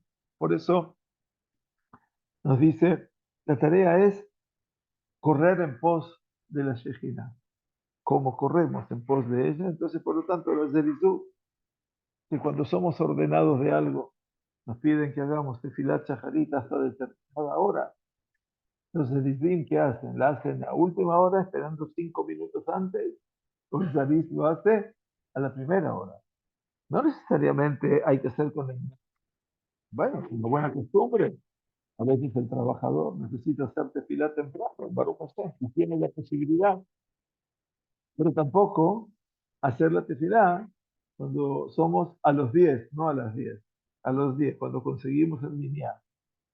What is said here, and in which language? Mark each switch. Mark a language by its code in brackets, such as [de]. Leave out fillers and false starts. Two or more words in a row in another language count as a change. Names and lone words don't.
[es] Por eso nos dice, la tarea es correr en pos de la Shejina. Como corremos en pos de ella, entonces, por lo tanto, los Zerizú, que cuando somos ordenados de algo, nos piden que hagamos [he] תפילת שחרית [es] hasta determinada hora. Los Zerizim, ¿qué hacen? La hacen a última hora, esperando 5 minutos antes. Los Zeriz lo hace a la primera hora. No necesariamente hay que hacer con el... Bueno, es una buena costumbre. A veces el trabajador necesita hacer tefilá temprano, [he] ברוך השם, [es] y tiene la posibilidad, pero tampoco hacer la tefilá cuando somos a los 10, no a las 10, a los 10, cuando conseguimos el minyan.